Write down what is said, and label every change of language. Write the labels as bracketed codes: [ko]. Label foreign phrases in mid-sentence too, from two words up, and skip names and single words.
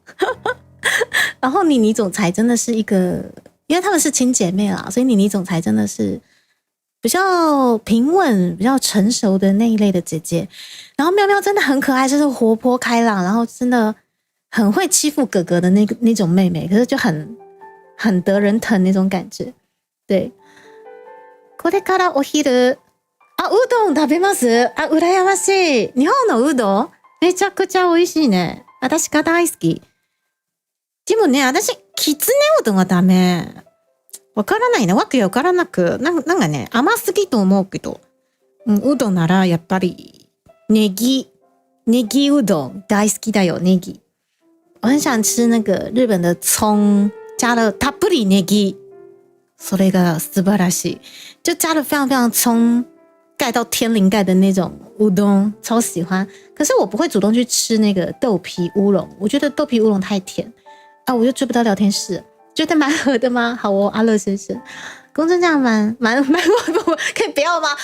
[zh] 然后妮妮总裁真的是一个，因为他们是亲姐妹啦，所以妮妮总裁真的是比较平稳、比较成熟的那一类的姐姐。然后喵喵真的很可爱，就是活泼开朗，然后真的很会欺负哥哥的那种妹妹，可是就很得人疼那种感觉。对， [ja] これからお昼。うどん食べます？羨ましい。日本のうどんめちゃくちゃ美味しいね。私が大好き。でもね、私、きつねうどんはダメ。わからないね。わけわからなく。なんかね、甘すぎと思うけど。うどんならやっぱり、ネギうどん大好きだよ、ネギ。 [zh] 我很想吃那个日本的葱，加了 [ja] たっぷりネギ。それが素晴らしい。 [zh] 就加了非常非常葱。盖到天灵盖的那种乌冬，超喜欢。可是我不会主动去吃那个豆皮乌龙，我觉得豆皮乌龙太甜我就追不到聊天室。觉得蛮合的吗？好哦，阿乐先生，公正这样蛮可以不要吗？